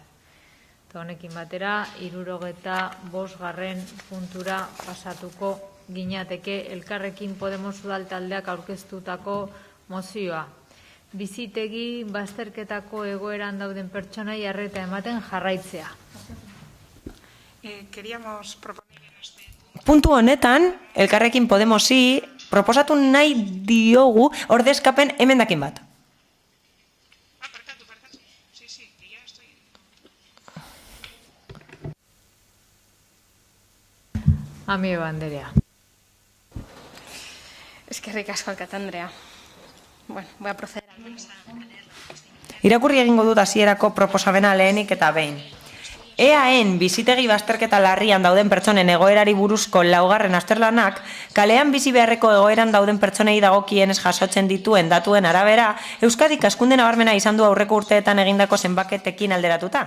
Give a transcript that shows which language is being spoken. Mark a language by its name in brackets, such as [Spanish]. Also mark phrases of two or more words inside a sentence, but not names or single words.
[Basque] Eta honekin batera, 75. puntura pasatuko ginateke Elkarrekin Podemos udal taldeak aurkeztutako mozioa. Bizitegi bazterketako egoeran dauden pertsonai arreta ematen jarraitzea. [Spanish] Queríamos proponer en este... [Basque] Puntu honetan, Elkarrekin Podemosi proposatu nahi diogu ordezkapen emendakin bat. [Spanish] Sí, que ya estoy... [Basque] Amio Banderea. Eskerrik asko, Alkate Andrea. Bueno, [Spanish] voy a proceder al menos a leer. [Basque] Irakurri egingo dut hasierako proposamena lehenik eta behin. EAen bizitegi bazterketa larrian dauden pertsonen egoerari buruzko laugarren azterlanak, kalean bizi beharreko egoeran dauden pertsonei dagokienez jasotzen dituen datuen arabera, Euskadik hazkunde nabarmena izan du aurreko urteetan egindako zenbaketekin alderatuta.